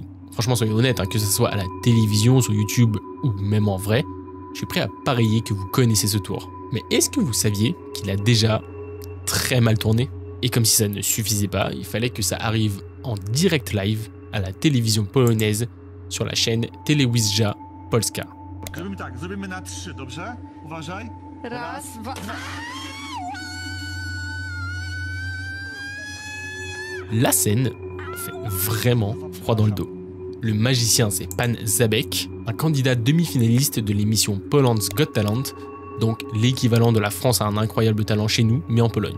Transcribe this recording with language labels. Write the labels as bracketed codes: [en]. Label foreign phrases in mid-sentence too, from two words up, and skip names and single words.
[fr] Franchement, soyez honnête, que ce soit à la télévision, sur YouTube ou même en vrai, je suis prêt à parier que vous connaissez ce tour. Mais est-ce que vous saviez qu'il a déjà très mal tourné? Et comme si ça ne suffisait pas, il fallait que ça arrive en direct live à la télévision polonaise sur la chaîne Telewizja Polska. [pl] Zrobimy tak, zrobimy na 3, dobrze? Uważaj. Raz, dwa. [fr] La scène fait vraiment froid dans le dos. Le magicien, c'est Pan Zabek, un candidat demi-finaliste de l'émission Poland's Got Talent, donc l'équivalent de la France à un incroyable talent chez nous, mais en Pologne.